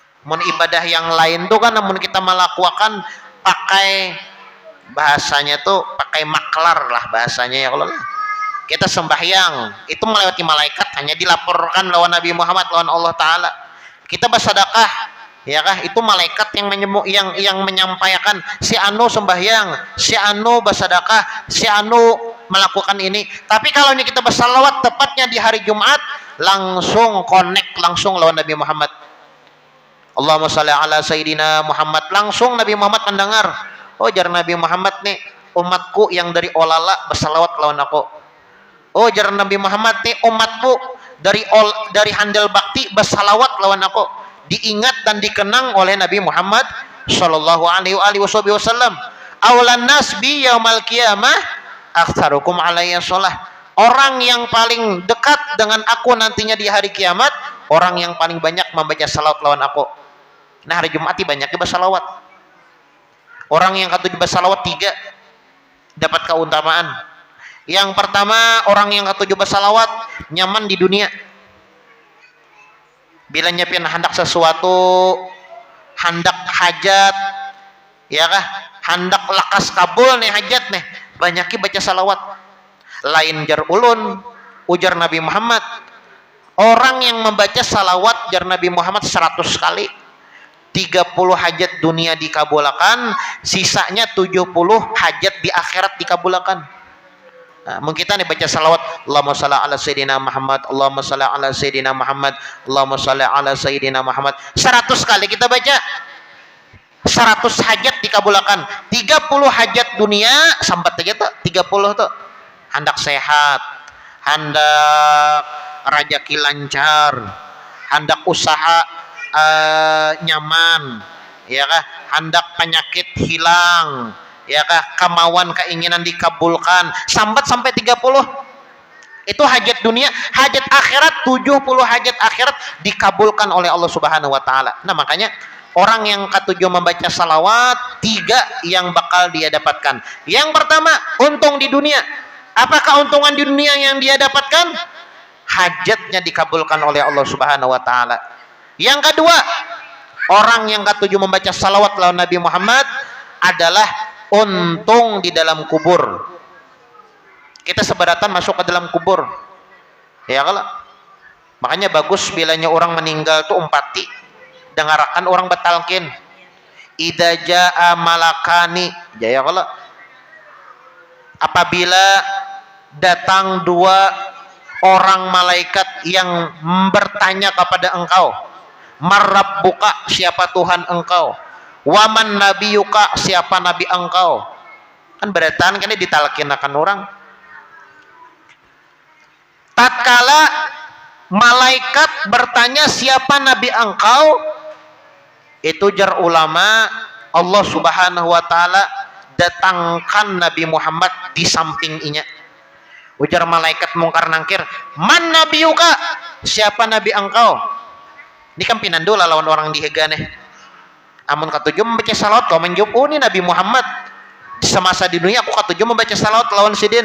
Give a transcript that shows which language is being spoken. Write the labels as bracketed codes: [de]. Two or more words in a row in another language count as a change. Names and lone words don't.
[id] Mun ibadah yang lain tuh kan namun kita melakukan pakai bahasanya tuh pakai maklar lah bahasanya ya kalau kita sembahyang itu melewati malaikat hanya dilaporkan lawan Nabi Muhammad lawan Allah Ta'ala. Kita bersedekah ya kah itu malaikat yang menyampaikan si anu sembahyang, si anu bersedekah, si anu melakukan ini. Tapi kalau ini kita bersalawat tepatnya di hari Jumat langsung connect langsung lawan Nabi Muhammad. [ar] اللهم صل على سيدنا محمد, [id] langsung Nabi Muhammad mendengar. [bjn] Oh jar Nabi Muhammad nih umatku yang dari olala bersalawat lawan aku. Oh jar Nabi Muhammad nih umatku dari handal bakti bersalawat lawan aku. [id] Diingat dan dikenang oleh Nabi Muhammad [ar] صلى الله عليه وسلم. أولى الناس بي يوم القيامة أكثركم علي صلاة. [id] Orang yang paling dekat dengan aku nantinya di hari kiamat, orang yang paling banyak membaca salawat lawan aku. Nah hari Jumat banyak bersalawat. Orang yang ketujuh bersalawat 3 dapat keutamaan. Yang pertama, orang yang ketujuh bersalawat nyaman di dunia. Bila nyiapin hendak sesuatu, hendak hajat, ya kah? Hendak lakas kabul nih hajat nih, banyakin baca salawat. [bjn] Lain jar ulun, ujar Nabi Muhammad. [id] Orang yang membaca salawat jar Nabi Muhammad 100 kali, 30 hajat dunia dikabulkan, sisanya 70 hajat di akhirat dikabulkan. Nah, mungkin kita nih baca salawat [ar] اللهم صل على سيدنا محمد, اللهم صل على سيدنا محمد, اللهم صل على سيدنا محمد [id] 100 kali kita baca, 100 hajat dikabulkan, 30 hajat dunia sampai aja tuh 30 tuh hendak sehat, hendak rezeki lancar, hendak usaha nyaman, ya kah? Hendak penyakit hilang, ya kah? Kemauan keinginan dikabulkan, sampai 30. Itu hajat dunia, hajat akhirat 70 hajat akhirat dikabulkan oleh Allah [ar] سبحانه وتعالى. [id] Nah, makanya orang yang ketujuh membaca salawat 3 yang bakal dia dapatkan. Yang pertama, untung di dunia. Apa keuntungan di dunia yang dia dapatkan? Hajatnya dikabulkan oleh Allah [ar] سبحانه وتعالى. [id] Yang kedua, orang yang ketujuh membaca salawat lawan Nabi Muhammad adalah untung di dalam kubur. Kita seberatan masuk ke dalam kubur, ya kalau makanya bagus bilanya orang meninggal tuh umpati dengarkan orang batalkin [ar] إذا جاء الملكان, [id] ya kalau apabila datang 2 orang malaikat yang bertanya kepada engkau, marrabbuka, siapa Tuhan engkau, [ar] ومن نبيك, [id] siapa nabi engkau, kan beratan kan ditalkinakan orang. Tatkala malaikat bertanya siapa nabi engkau, itu jar ulama Allah [ar] سبحانه وتعالى [id] datangkan Nabi Muhammad di samping inya. Ujar malaikat mungkar nangkir, [ar] من نبيك, [id] siapa nabi engkau. [bjn] Ini kan pinandola lawan orang dihega nih. Amun katujuh membaca salawat kau menjawab, oh ini Nabi Muhammad. Semasa di dunia aku katujuh membaca salawat lawan sidin.